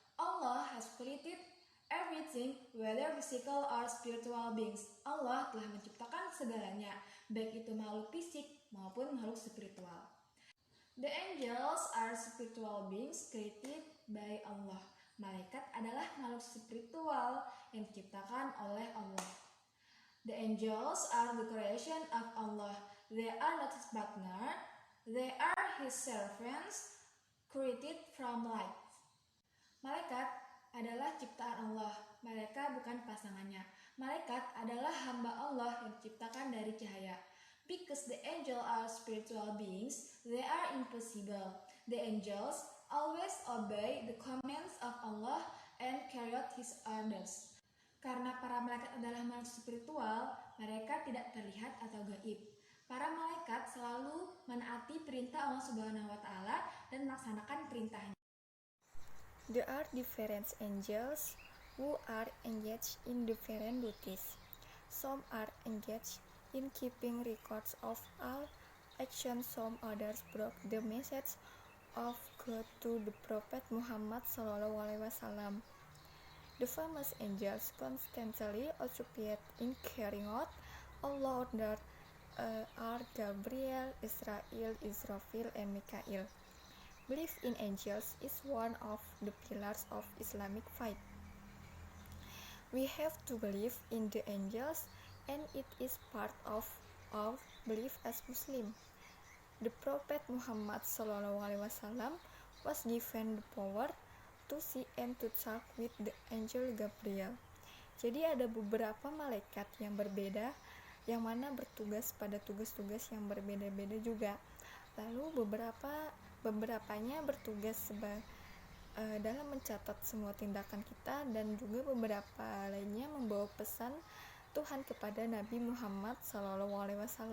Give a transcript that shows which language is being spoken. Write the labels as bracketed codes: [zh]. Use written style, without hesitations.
[en] Allah has created everything, whether physical or spiritual beings. [id] Allah telah menciptakan segalanya, baik itu makhluk fisik maupun makhluk spiritual. [en] The angels are spiritual beings created by Allah. [id] Malaikat adalah makhluk spiritual yang diciptakan oleh Allah. [en] The angels are the creation of Allah. They are not his partner. They are his servants created from light. [id] Malaikat adalah ciptaan Allah. Mereka bukan pasangannya. Malaikat adalah hamba Allah yang diciptakan dari cahaya. [en] Because the angels are spiritual beings, they are impossible. The angels always obey the commands of Allah and carry out his orders. [id] Karena para malaikat adalah makhluk spiritual, mereka tidak terlihat atau gaib. Para malaikat selalu menaati perintah Allah Subhanahu wa taala dan melaksanakan perintahnya. [en] There are different angels who are engaged in different duties. Some are engaged in keeping records of all actions, some others brought the message of God to the Prophet Muhammad SAW. The famous angels constantly occupied in carrying out Allah's orders are Gabriel, Israfil, and Mikail. Belief in angels is one of the pillars of Islamic faith. We have to believe in the angels, and it is part of our belief as Muslim. The Prophet Muhammad SAW was given the power to see and to talk with the angel Gabriel. [id] Jadi ada beberapa malaikat yang berbeda, yang mana bertugas pada tugas-tugas yang berbeda-beda juga. Lalu beberapanya bertugas dalam mencatat semua tindakan kita, dan juga beberapa lainnya membawa pesan Tuhan kepada Nabi Muhammad SAW.